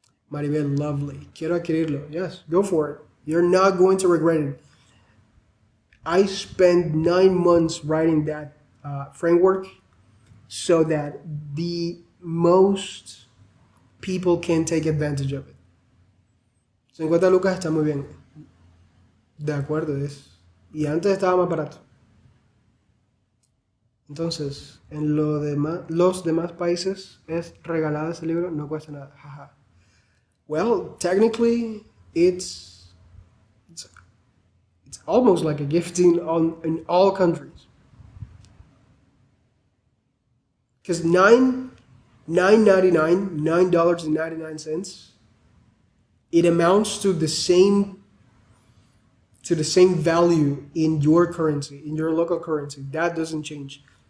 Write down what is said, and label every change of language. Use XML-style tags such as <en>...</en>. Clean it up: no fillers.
<en>Maribel, lovely.</en> <es>Quiero adquirirlo.</es> <en>Yes, go for it. You're not going to regret it. I spent 9 months writing that framework so that the most people can take advantage of it.</en> <es>50 lucas está muy bien. De acuerdo, y antes estaba más barato. Entonces, en los demás países es regalado ese libro, no cuesta nada. Jaja.</es> <en>Well, technically, it's almost like a gifting in all countries. Because $9.99, it amounts to the same value in your currency, in your local currency. That doesn't change.</en>